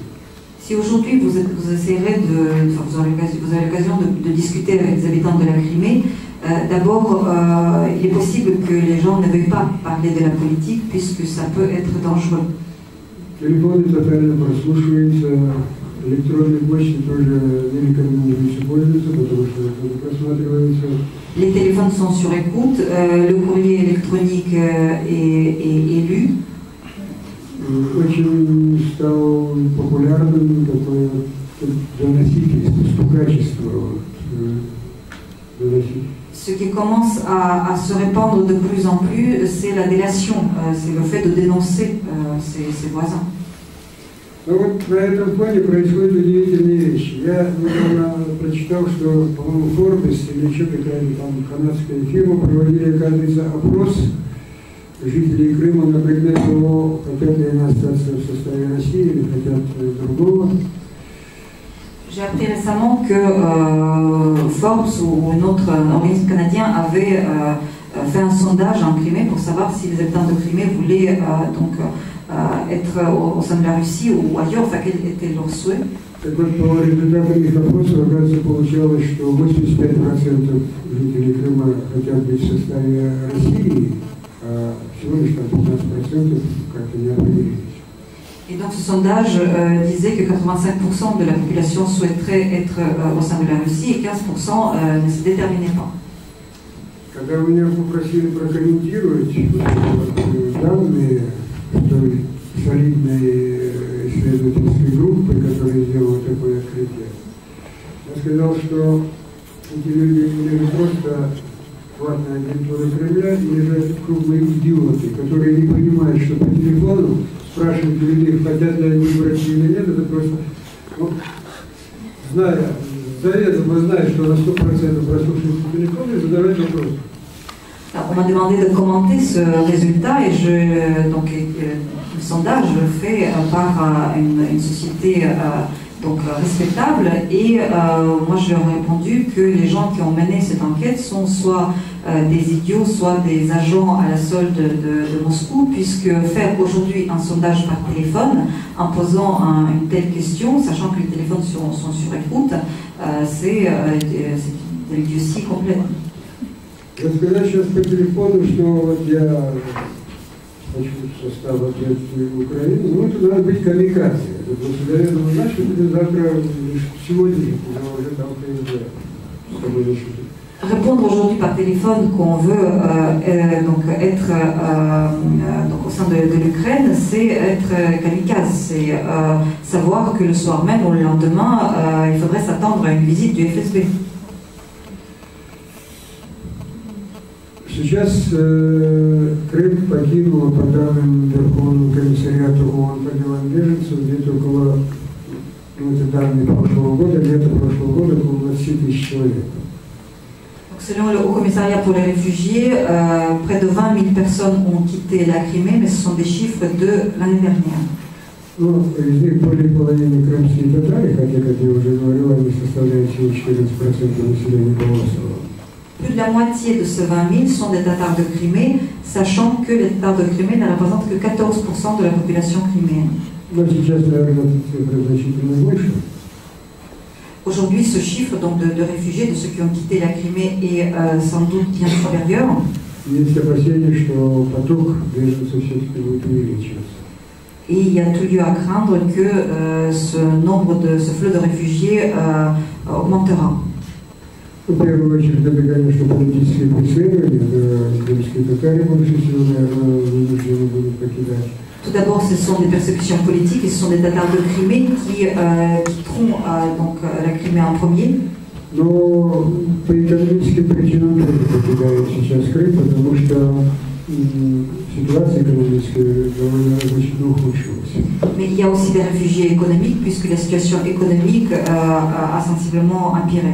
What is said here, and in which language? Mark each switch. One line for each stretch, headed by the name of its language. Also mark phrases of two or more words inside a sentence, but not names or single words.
French: Si aujourd'hui vous essayerez vous avez l'occasion de discuter avec les habitants de la Crimée, d'abord il est possible que les gens ne veuillent pas parler de la politique puisque ça peut être dangereux.
Russian: Телефоны тотально прослушиваются, электронные почты тоже не рекомендуется пользоваться, потому что это просматривается.
French: Les téléphones sont sur écoute, le courrier électronique est lu.
Russian: Очень стал популярным такое доносительство, стукачество.
French: Ce qui commence à se répandre de plus en plus, c'est la délation, c'est le fait de dénoncer ses voisins.
Russian: Но вот на этом фоне происходят удивительные вещи. Я недавно прочитал, что, по-моему, Forbes или еще какая-то там канадская фирма проводили, оказывается, опрос жителей Крыма на предмет того, хотят ли они остаться в составе России или хотят другого.
French: J'ai appris récemment que Forbes ou un autre organisme canadien avait fait un sondage en Crimée pour savoir si les habitants de Crimée voulaient être au sein de la Russie ou ailleurs, enfin quel était leur souhait.
Russian: Так вот, по результатам их опроса, оказывается, получалось, что 85% жителей Крыма хотят быть в составе России, а всего лишь 15% как-то не определились.
French: Et donc ce sondage disait que 85% de la population souhaiterait être au sein de la Russie et 15% ne se déterminaient pas.
Russian: Когда меня попросили прокомментировать данные той солидной исследовательской группы, которая сделала такое открытие, я сказал, что эти люди не просто платная агентура Кремля, или же крупные идиоты, которые не понимают, что по телефону спрашивать людей, хотят ли они выбрать или нет, это просто, ну, заведомо зная, что на 100% прослушивают по телефону и задавать вопросы.
French: On m'a demandé de commenter ce résultat et le sondage fait par une société respectable et moi je leur ai répondu que les gens qui ont mené cette enquête sont soit des idiots, soit des agents à la solde de Moscou, puisque faire aujourd'hui un sondage par téléphone en posant une telle question, sachant que les téléphones sont sur écoute, c'est de l'idiotie complète.
Russian: Рассказать сейчас по телефону, что вот я хочу в состав ответственной в Украину, ну это надо быть камикадзе. Это просто заведомо знать, что ты завтра, сегодня уже там приезжаешь. С тобой решить.
French: Répondre aujourd'hui par téléphone qu'on veut être au sein de l'Ukraine, c'est être kamikaze, c'est savoir que le soir même ou le lendemain, il faudrait s'attendre à une visite du FSB.
Russian: Сейчас Крым покинуло, по данным Верховного комиссариата ООН по делам беженцев, где-то около, это данные прошлого года, лето прошлого года, около 20 тысяч человек.
French: Selon le Haut Commissariat pour les réfugiés, près de 20 000 personnes ont quitté la Crimée, mais ce sont des chiffres de l'année dernière.
Russian: Ну, из них более половины крымские татары, хотя, как я уже говорил, они составляют всего 14% населения полуострова.
French: Plus de la moitié de ces 20 000 sont des Tatars de Crimée, sachant que les Tatars de Crimée ne représentent que 14% de la population criméenne. Aujourd'hui, ce chiffre donc, de réfugiés, de ceux qui ont quitté la Crimée, est sans doute bien supérieur. Et il y a tout lieu à craindre que ce flot de réfugiés augmentera.
Russian: В первую очередь, это, конечно, политические преследования, крымские татары больше всего, наверное, вынуждены будут покидать.
French: Tout d'abord, ce sont des persécutions politiques et ce sont des Tatars de Crimée qui quitteront la Crimée en premier.
Russian: Но по экономическим причинам тоже покидают сейчас Крым, потому что ситуация экономическая довольно значительно ухудшилась.
French: Mais il y a aussi des réfugiés économiques puisque la situation économique a sensiblement empiré.